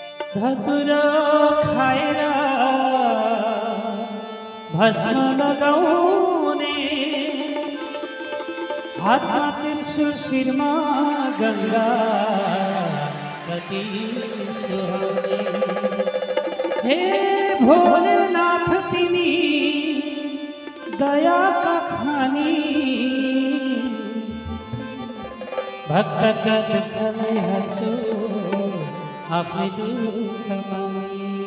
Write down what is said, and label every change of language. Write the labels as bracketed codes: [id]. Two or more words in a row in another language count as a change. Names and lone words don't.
[ne] धतुरो खाएर भस्म लगाउने हातमा त्रिशूल शिरमा गंगा कति सुहाउने। हे भोलेनाथ तिमी [hi] दया का खानी भक्त का दुख में [ne] हर्षो आफ्नै दुख मानी।